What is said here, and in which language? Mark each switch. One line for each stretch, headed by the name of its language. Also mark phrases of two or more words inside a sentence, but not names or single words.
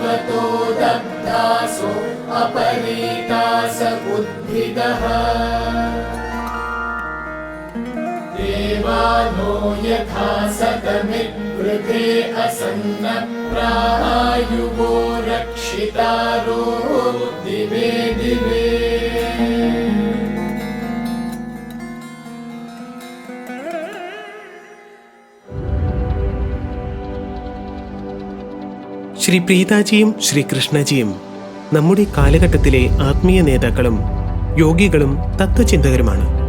Sanskrit: ततो दग्धासो अपरीतास उद्भिदः देवानो यथा सतमिद्वृते असन्नप्रायुवो रक्षितारो दिवे दिवे
Malayalam: ശ്രീ പ്രീതാജിയും ശ്രീ കൃഷ്ണജിയും നമ്മുടെ കാലഘട്ടത്തിലെ ആത്മീയ നേതാക്കളും യോഗികളും തത്വചിന്തകരുമാണ്.